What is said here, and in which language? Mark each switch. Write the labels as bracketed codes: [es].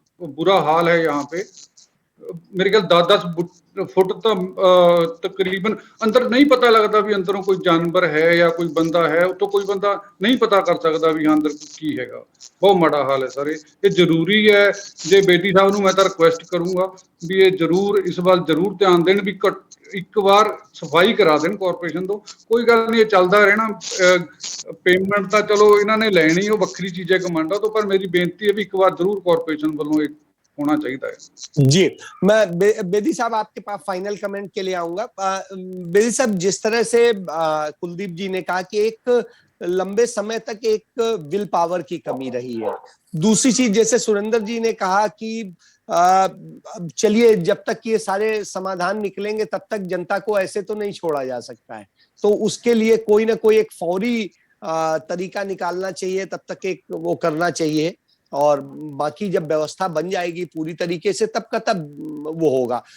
[hi] बुरा हाल है यहाँ पे। मेरे ख्याल 10-10 फुट तकरीबन अंदर नहीं पता लगता भी अंदरों कोई जानवर है या कोई बंदा है, तो कोई बंदा नहीं पता कर सकता भी अंदर की हैगा। बहुत माड़ा हाल है सर। ये जरूरी है जे बेटी साहब ਨੂੰ मैं ਤਾਂ रिक्वेस्ट करूंगा भी ये जरूर इस बार जरूर ध्यान देन भी [pa] ਇੱਕ ਵਾਰ ਸਫਾਈ ਕਰਾ ਦੇਣ ਕਾਰਪੋਰੇਸ਼ਨ ਤੋਂ। ਕੋਈ ਗੱਲ ਨਹੀਂ, ਇਹ ਚੱਲਦਾ ਰਹਿਣਾ। ਪੇਮੈਂਟ ਤਾਂ ਚਲੋ ਇਹਨਾਂ ਨੇ ਲੈਣੀ, ਉਹ ਵੱਖਰੀ ਚੀਜ਼ ਹੈ ਕਮਾਂਡਾ ਤੋਂ, ਪਰ ਮੇਰੀ ਬੇਨਤੀ ਹੈ ਵੀ ਇੱਕ ਵਾਰ ਜ਼ਰੂਰ ਕਾਰਪੋਰੇਸ਼ਨ ਵੱਲੋਂ ਇਹ [hi] होना चाहिए। जी, मैं बेदी साहब आपके पास फाइनल कमेंट के लिए आऊंगा। बेदी साहब, जिस तरह से कुलदीप जी ने कहा कि एक लंबे समय तक एक विल पावर की कमी रही है, दूसरी चीज जैसे सुरेंद्र जी ने कहा कि चलिए जब तक ये सारे समाधान निकलेंगे तब तक जनता को ऐसे तो नहीं छोड़ा जा सकता है, तो उसके लिए कोई ना कोई एक फौरी तरीका निकालना चाहिए, तब तक एक वो करना चाहिए, और बाकी जब व्यवस्था बन जाएगी पूरी तरीके से तब का तब वो होगा।